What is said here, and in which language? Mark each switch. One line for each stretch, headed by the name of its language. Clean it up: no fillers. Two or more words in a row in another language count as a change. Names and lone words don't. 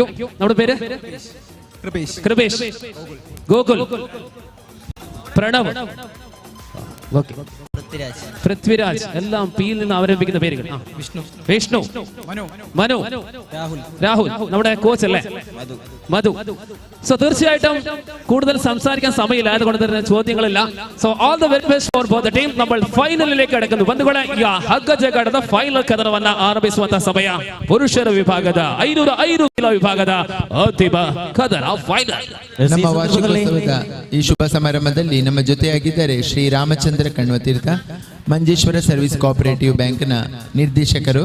Malayalam: നമ്മുടെ പേര് കൃപേഷ്, ഗോകുൽ, പ്രണവ്, പൃഥ്വിരാജ്. എല്ലാം പിയിൽ നിന്ന് അവലംബിക്കുന്ന പേരുകൾ. വിഷ്ണു, മനു, രാഹുൽ. നമ്മുടെ കോച്ച് അല്ലേ മധു. സോ തീർച്ചയായിട്ടും കൂടുതൽ സംസാരിക്കാൻ സമയമില്ല, അതുകൊണ്ട് തന്നെ ചോദ്യങ്ങളില്ല.
English: So all the very best for both the team.
Malayalam: നമ്മൾ ಫೈನಲಿലേക്ക്
Kannada: ಕಡಕಂದು ಬಂಧುಗಳೇ, ಈ ಹಗ್ಗ ಜಗ್ಗಾಟದ ಫೈನಲ್ ಕದನವನ್ನ ಆರಂಭಿಸುವಂತ ಸಮಯ. ಪುರುಷರ ವಿಭಾಗದ 505 ಕಿಲೋ ವಿಭಾಗದ ಅಂತಿಮ ಕದನ ಫೈನಲ್. ನಮ್ಮ ವಾರ್ಷಿಕೋತ್ಸವದ ಈ ಶುಭ ಸಮಾರಂಭದಲ್ಲಿ ನಮ್ಮ ಜೊತೆಯಾಗಿದ್ದಾರೆ ಶ್ರೀ ರಾಮಚಂದ್ರ ಕಣ್ವತೀರ್ಥ, ಮಂಜೇಶ್ವರ ಸರ್ವಿಸ್ ಕೋಆಪರೇಟಿವ್ ಬ್ಯಾಂಕ್ನ ನಿರ್ದೇಶಕರು.